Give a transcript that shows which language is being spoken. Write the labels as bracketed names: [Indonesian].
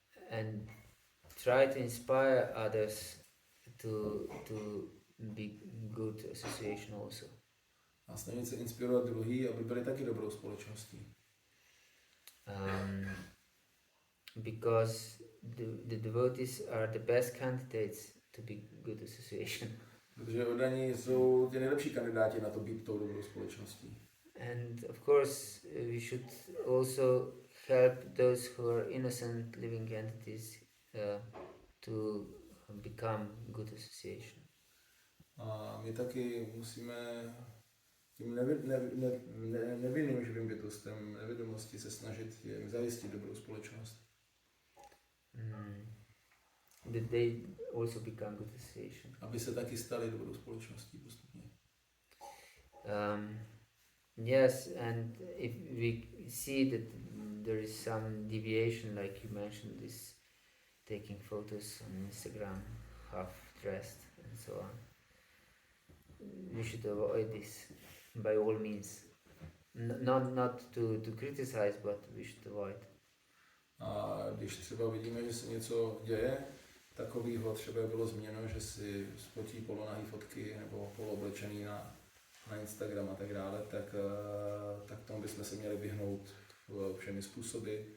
[English] And try to inspire others to be good association also. [Czech] A snažit se inspirovat druhý, aby byli taky dobrou společností. [English] Because the devotees are the best candidates to be good association. [Czech] Protože oddaní jsou ty nejlepší kandidáti na to být tou dobrou společností. [English] And of course we should also help those who are innocent living entities to become good association. [Czech] A my taky musíme tím nevinným živým bytostem nevědomosti se snažit jim zajistit dobrou společnost. [English] That they also become good association. [Czech] Aby se taky stali dobrou společností postupně. [English] Yes, and if we see that there is some deviation, like you mentioned, this taking photos on Instagram, half dressed and so on, we should avoid this by all means. Not to criticize, but we should avoid. [Czech] A když třeba vidíme, že se něco děje takového, třeba bylo změno, že si spotí polonahý fotky nebo polooblečený na Instagram a tak dále, tak tomu bychom se měli vyhnout všemi způsoby.